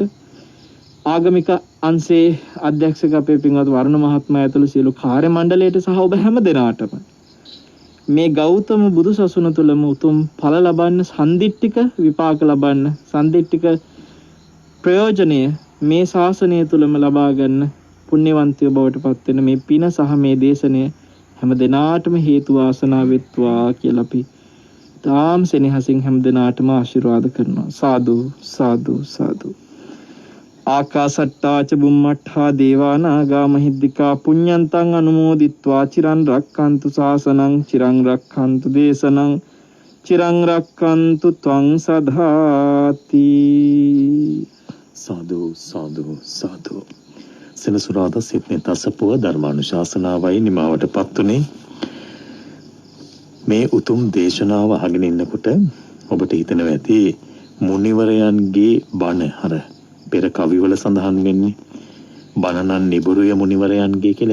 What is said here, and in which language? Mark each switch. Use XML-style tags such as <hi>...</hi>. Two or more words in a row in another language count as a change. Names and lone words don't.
<si>ආගමික අංශයේ අධ්‍යක්ෂක අපේ පින්වත් වරුණ මහත්මයා ඇතුළු සියලු කාර්ය මණ්ඩලයට සහ ඔබ හැමදෙනාටම මේ ගෞතම බුදු සසුන තුළම උතුම් ඵල ලබන්න සම්දිට්ඨික විපාක ලබන්න සම්දිට්ඨික ප්‍රයෝජනය මේ ශාසනය තුළම ලබා ගන්න පුණ්‍යවන්තයෝ බවට පත් වෙන මේ පින සහ මේ දේශනය හැම දිනාටම හේතු වාසනා වෙත්වා කියලා අපි තාම් සෙනෙහසින් හැම දිනාටම ආශිර්වාද කරනවා. සාදු සාදු සාදු.</si> <pi>ආකාසට්ටා ච බුම්මට්ඨා දේවානාගා මහිද්దికා පුඤ්ඤන්තං අනුමෝදිත්වා චිරන් රක්ඛන්තු ශාසනං චිරන් රක්ඛන්තු දේශනං චිරන් රක්ඛන්තු ත්වං සදාති.</pi> <si>සාදු සාදු සාදු. සෙනසුරාදා සිට්නේ තසපුව ධර්මානුශාසනාවයි නිමාවටපත් උනේ. මේ උතුම් දේශනාව අහගෙන ඉන්නකොට ඔබට හිතෙනවා ඇති මුනිවරයන්ගේ බණ අර පෙර කවිවල සඳහන් වෙන්නේ බණනන් නිබුරුය මුනිවරයන්ගේ කියලා.</si>